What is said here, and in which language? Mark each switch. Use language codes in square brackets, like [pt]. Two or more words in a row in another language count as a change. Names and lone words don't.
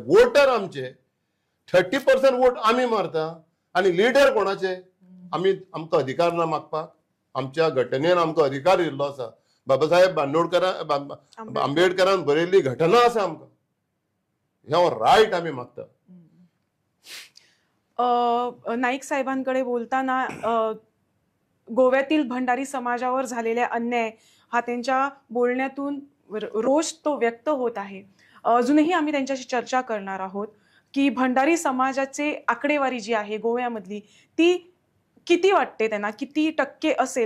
[kok] वोटर आमचे 30% वोट आमी मारता आनी लिडर कोणाचे? आमकां अधिकार ना मागपाक. आमच्या घटनेन आमकां अधिकार दिल्लो आसा. बाबासाहेब आंबेडकरान बरयल्ली घटना आसा आमकां. ह्यो रायट आमी मागता. [mr] नाईक साहेबांकडे बोलताना गोव्यातील भंडारी समाजावर झालेल्या अन्याय हा त्यांच्या बोलण्यातून रोष तो व्यक्त होत आहे. अजूनही आम्ही त्यांच्याशी चर्चा करणार आहोत की भंडारी समाजाचे आकडेवारी जी आहे गोव्यामधली ती किती वाटते त्यांना, किती टक्के असेल.